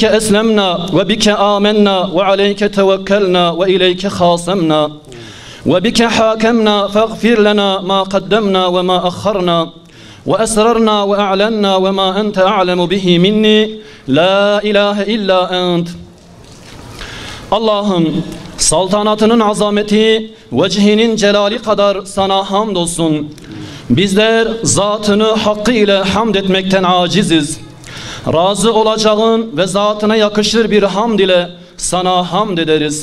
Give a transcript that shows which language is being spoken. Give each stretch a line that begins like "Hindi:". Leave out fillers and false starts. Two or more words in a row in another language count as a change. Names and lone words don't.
Arabic: أسلمنا وبك آمنا وعليك توكلنا وإليك خاصمنا وبك حاكمنا فاغفر لنا ما قدمنا وما أخرنا وأسررنا وأعلنا وما أنت أعلم به مني لا إله إلا أنت
Turkish: Allah'ım saltanatının azameti, vecihinin celali kadar sana hamdolsun. Bizler zatını hakkıyla hamd etmekten aciziz. Razı olacağın ve zatına yakışır bir hamd ile sana hamd ederiz.